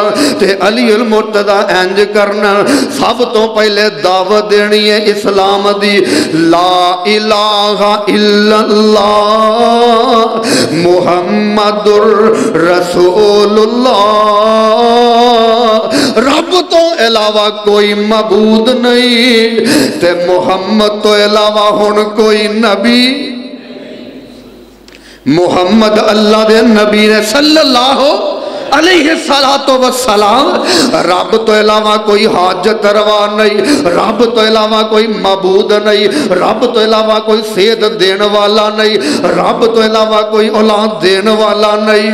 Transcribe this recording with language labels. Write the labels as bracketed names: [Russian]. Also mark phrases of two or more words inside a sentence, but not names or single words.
[Punjabi] تے علی المرتضیٰ انج کرنا، سب تو پہلے دعوت دینی ہے اسلام دی, [Arabic] لا إله إلا الله محمد رسول الله, [Punjabi] رب تو علاوہ کوئی معبود نہیں تے محمد تو علاوہ ہن کوئی نبی. محمد اللہ دے نبی نے [Arabic] صلى الله عليه الصلاة والسلام, [Punjabi] رب تو علاوہ کوئی حاجت روا نہیں، رب تو علاوہ کوئی معبود نہیں، رب تو علاوہ کوئی سیدھ دینے والا نہیں، رب تو علاوہ کوئی اولاد دینے والا نہیں.